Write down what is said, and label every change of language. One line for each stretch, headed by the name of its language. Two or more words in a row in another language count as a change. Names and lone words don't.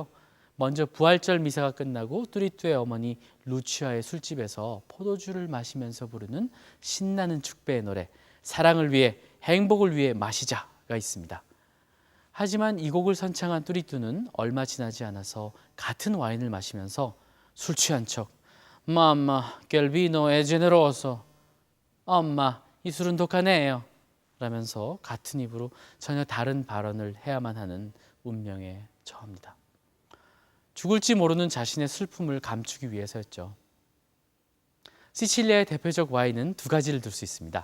Korean: 먼저 부활절 미사가 끝나고 뚜리뚜의 어머니 루치아의 술집에서 포도주를 마시면서 부르는 신나는 축배의 노래 사랑을 위해 행복을 위해 마시자가 있습니다. 하지만 이 곡을 선창한 뚜리뚜는 얼마 지나지 않아서 같은 와인을 마시면서 술 취한 척
Italian: "Mamma, che il vino è generoso."
Korean: 엄마, 이 술은 독하네요. 라면서 같은 입으로 전혀 다른 발언을 해야만 하는 운명에 처합니다. 죽을지 모르는 자신의 슬픔을 감추기 위해서였죠. 시칠리아의 대표적 와인은 2가지를 들 수 있습니다.